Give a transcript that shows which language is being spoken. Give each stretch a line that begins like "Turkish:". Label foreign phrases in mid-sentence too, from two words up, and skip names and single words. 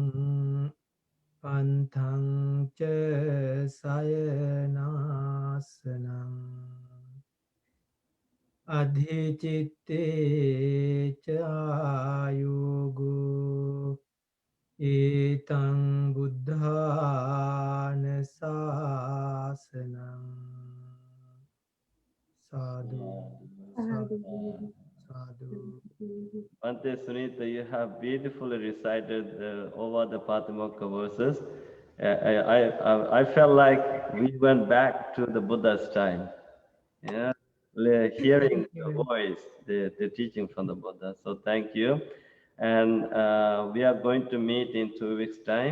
Pali: pantang cha sayanasanam adhicitte cayogo etang buddhana sasanam sadhu sadhu sadhu.
English: Bhante Sunita, you have beautifully recited over the Patimokkha verses. I felt like we went back to the Buddha's time. Yeah, hearing the voice, the teaching from the Buddha. So thank you. And we are going to meet in 2 weeks' time.